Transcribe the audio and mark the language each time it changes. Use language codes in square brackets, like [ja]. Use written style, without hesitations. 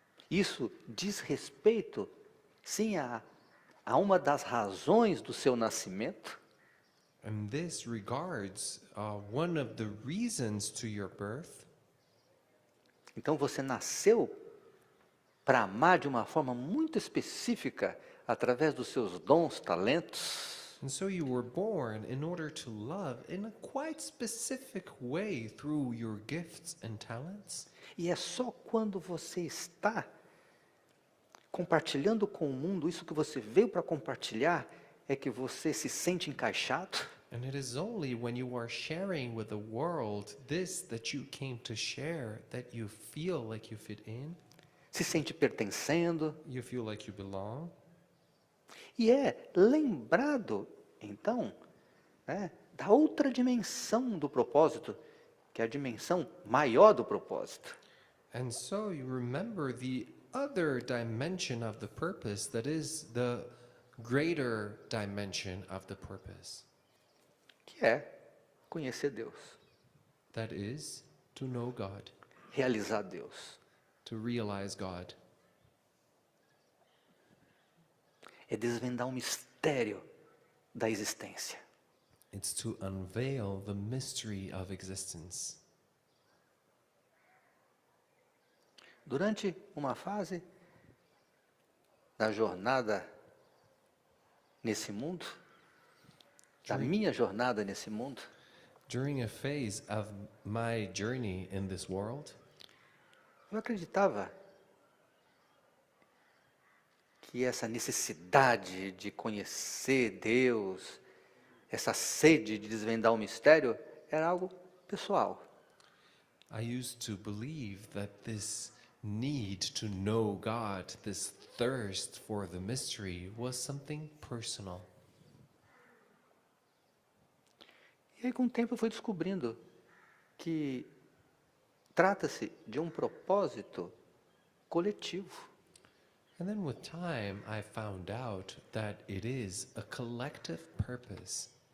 [pt] isso diz respeito, sim, a uma das razões do seu nascimento, [en] And this regards one of the reasons to your birth. [pt] então você nasceu para amar de uma forma muito específica, através dos seus dons, talentos, [en] And so you were born in order to love in a quite specific way through your gifts and talents. [pt] e é só quando você está compartilhando com o mundo isso que você veio para compartilhar, é que você se sente encaixado, [en] And it is only when you are sharing with the world this that you came to share that you feel like you fit in, [pt] se sente pertencendo, [en] you feel like you belong. [pt] e é lembrado, então, da outra dimensão do propósito, que é a dimensão maior do propósito. [en] And so you remember the other dimension of the purpose that is the greater dimension of the purpose. [pt] Que é conhecer Deus, [en] That is to know God, [pt] realizar Deus. [en] to realize God. [pt] É desvendar o mistério da existência. [en] It's to unveil the mystery of existence. [pt] Durante uma fase da jornada nesse mundo, da minha jornada nesse mundo, [en] During a phase of my journey in this world, [pt] eu acreditava que essa necessidade de conhecer Deus, essa sede de desvendar o mistério, era algo pessoal. [en] I used to believe that this need to know God, this thirst for the mystery, was something personal. [pt] E aí, com o tempo, eu fui descobrindo que trata-se de um propósito coletivo. [en] And then with time, I found out that it is a collective purpose.